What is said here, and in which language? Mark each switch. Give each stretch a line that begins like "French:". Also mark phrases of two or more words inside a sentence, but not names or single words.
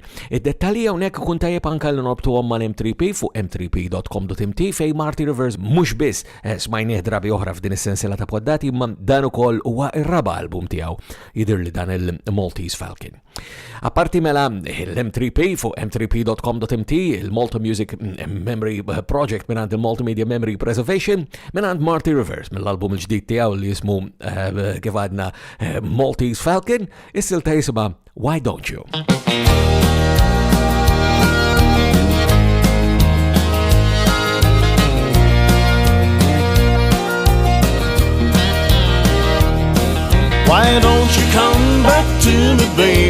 Maltese: Id-dettalji hawnhekk ikun tajjeb anke li norbtuhom mal-M3P fuq m3p.com.mt fejn Marty Rivers mhux biss smajnieh drabi oħra f'din is-sensiela ta' poddati imma dan ukoll huwa r-raba' album tiegħu jidher li dan il-Maltese Falcon. Apparti mela l-M3P fuq m3p.com.mt il-Malta Music Memory Project minant il-Multimedia Memory Preservation minant Marty Rivers mill-album il-ġdid tiegħu li jismu kif għadna Maltese Falcon is-silta jisimha Why Don't You?
English: Why don't you come back to me, babe?